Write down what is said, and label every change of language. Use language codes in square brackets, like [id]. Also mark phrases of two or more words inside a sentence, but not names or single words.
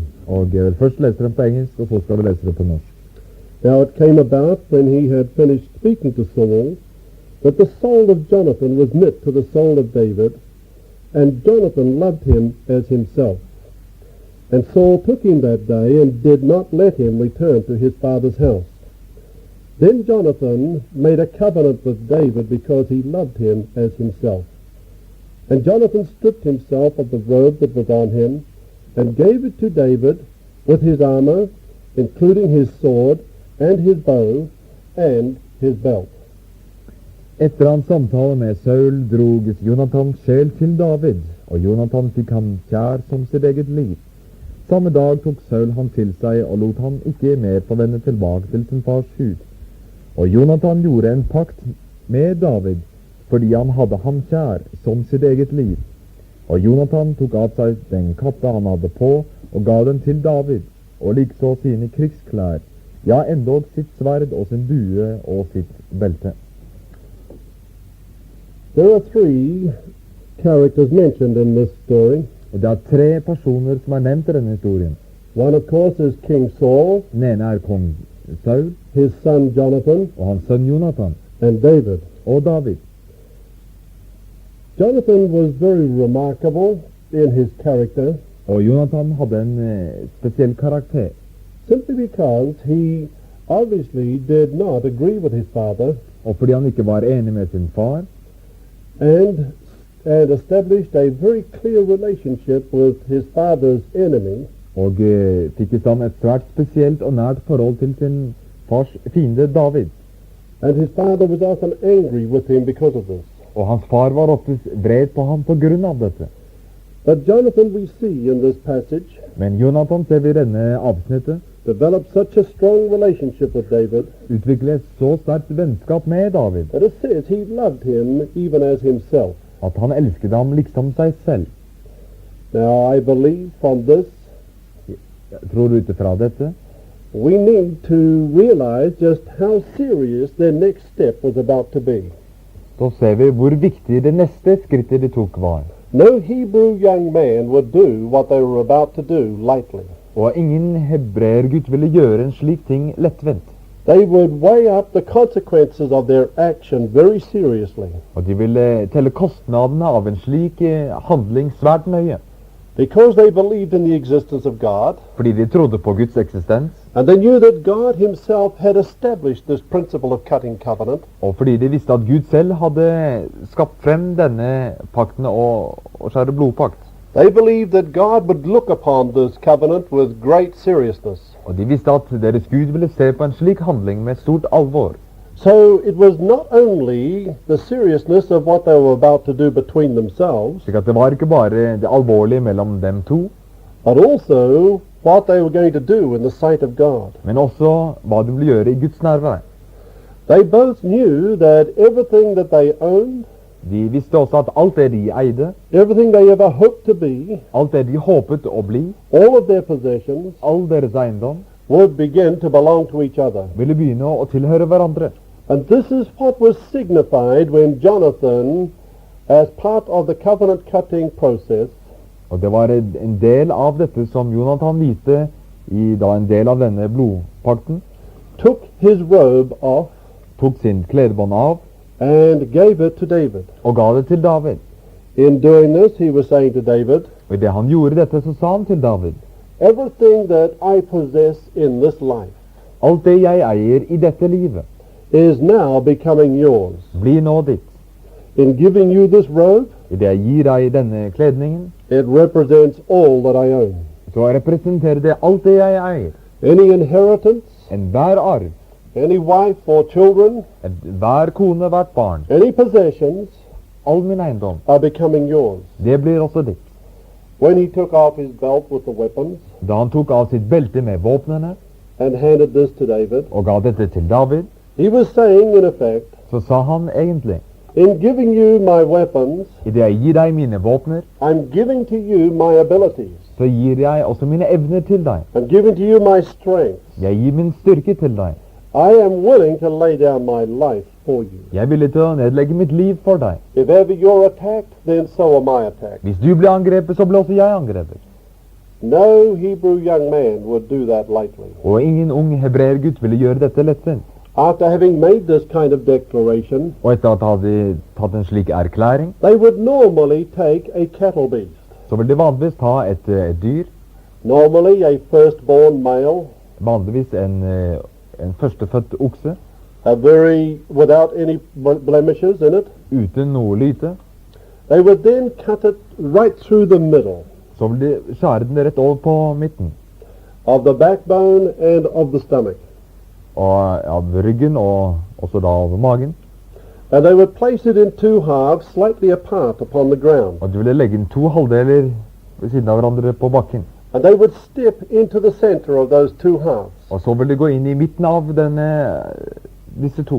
[no] Og jeg vil først lese dem på engelsk, og så skal vi lese det på norsk. [en] Now it came about, when he had finished speaking to Saul, that the soul of Jonathan was knit to the soul of David, and Jonathan loved him as himself. And Saul took him that day, and did not let him return to his father's house. Then Jonathan made a covenant with David, because he loved him as himself. And Jonathan stripped himself of the robe that was on him, and gave it to David with his armor, including his sword, and his bow, and his belt. [no] Etter hans samtale med Saul drog Jonathans sjel til David, og Jonathan fikk ham kjær som sitt eget liv. Samme dag tok Saul han til seg og lot han ikke mer få vende tilbake til sin fars hus. Og Jonathan gjorde en pakt med David, fordi han hadde ham kjær som sitt eget liv. Og Jonathan tok av seg den kappe han hadde på, og ga den til David, og likså sine krigsklær, ja, endog sitt sverd og sin bue og sitt belte. [en] There are 3 characters mentioned in this story. [no] Og det 3 personer som nevnt i denne historien. [en] One, of course, is King Saul. [no] Den ene kong Saul, [en] his son Jonathan, [no] og hans sønn Jonathan, [en] and David. [no] og David. [en] Jonathan was very remarkable in his character. [no] Og Jonathan hadde en spesiell karakter. [en] Simply because he obviously did not agree with his father. [no] Og fordi han ikke var enig med sin far. [en] And established a very clear relationship with his father's enemy. [no] Og fikk i stand et svært spesielt og nært forhold til sin fars fiende David. [en] And his father was often angry with him because of this. [no] Og hans far var oftest vred på ham på grunn av dette. [en] But Jonathan, we see in this passage, [no] Men Jonathan, ser vi i denne avsnittet, [en] developed such a strong relationship with David [no] utvikle et så sterkt vennskap med David [en] that it says he loved him even as himself. [no] at han elsket ham liksom seg selv. [en] Now, I believe from this, [no] Tror du ut ifra dette, [en] we need to realize just how serious their next step was about to be. [no] så ser vi hvor viktig det neste skrittet de tok var. [en] No Hebrew young man would do what they were about to do lightly. [no] Og ingen hebreergutt ville gjøre en slik ting lettvint. [en] They would weigh up the consequences of their action very seriously, [no] Og de ville telle kostnadene av en slik handling svært nøye. [en] because they believed in the existence of God, [no] Fordi de trodde på Guds eksistens, [en] and they knew that God himself had established this principle of cutting covenant. [no] og fordi de visste at Gud selv hadde skapt frem denne pakten og skjære blodpakt. [en] They believed that God would look upon this covenant with great seriousness. [no] Og de visste at deres Gud ville se på en slik handling med stort alvor. [en] So it was not only the seriousness of what they were about to do between themselves, [no] Slik at det var ikke bare det alvorlige mellom dem to, [en] but also what they were going to do in the sight of God. [no] men også hva de ville gjøre i Guds nærvær. [en] They both knew that everything that they owned, [no] De visste også at alt det de eide, [en] everything they ever hoped to be, [no] alt det de håpet å bli, [en] all of their possessions, [no] all deres eiendom, [en] would begin to belong to each other. [no] ville begynne å tilhøre hverandre. [en] And this is what was signified when Jonathan, as part of the covenant cutting process, [no] Og det var en del av dette som Jonathan viste i da en del av denne blodpakten, [en] took his robe off [no] tok sin kledebånd av [en] and gave it to David. [no] og ga det til David. [en] In doing this, he was saying to David, [no] Og i det han gjorde dette, så sa han til David, [en] everything that I possess in this life [no] alt det jeg eier i dette livet, [en] is now becoming yours. [no] blir nå ditt. [en] In giving you this robe, [no] I det jeg gir deg denne kledningen, [en] it represents all that I own. [no] så representerer det alt det jeg eier. [en] Any inheritance, [no] Enhver arv, [en] any wife or children, [no] hver kone, hvert barn, [en] any possessions [no] all min eiendom, [en] are becoming yours. [no] det blir også ditt. [en] When he took off his belt with the weapons [no] Da han tok av sitt belte med våpnene [en] and handed this to David, [no] og ga dette til David, [en] he was saying, in effect, [no] så sa han egentlig, [en] in giving you my weapons, [no] i det jeg gir deg mine våpner, [en] I'm giving to you my abilities. [no] så gir jeg også mine evner til deg. [en] I'm giving to you my strength. [no] Jeg gir min styrke til deg. [en] I am willing to lay down my life for you. [no] Jeg er villig til å nedlegge mitt liv for deg. [en] If ever you're attacked, then so am I attacked. [no] Hvis du blir angrepet, så blir også jeg angrepet. [en] No Hebrew young man would do that lightly. [no] Og ingen ung hebreergutt ville gjøre dette lettvint. [en] After having made this kind of declaration, [no] Og etter at de hadde tatt en slik erklæring, [en] they would normally take a cattle beast, [no] så vil de vanligvis ta et dyr, [en] normally a firstborn male, [no] vanligvis en førstefødt okse, [en] without any blemishes in it. [no] uten noe lyte. [en] They would then cut it right through the middle [no] Så vil de skjære den rett over på midten, [en] of the backbone and of the stomach. [no] og av ryggen og også da over magen. [en] And they would place it in two halves, slightly apart upon the ground. [no] Og de ville legge inn to halvdeler ved siden av hverandre på bakken. [en] And they would step into the center of those two halves, [no] Og så vil de gå inn i midten av disse to.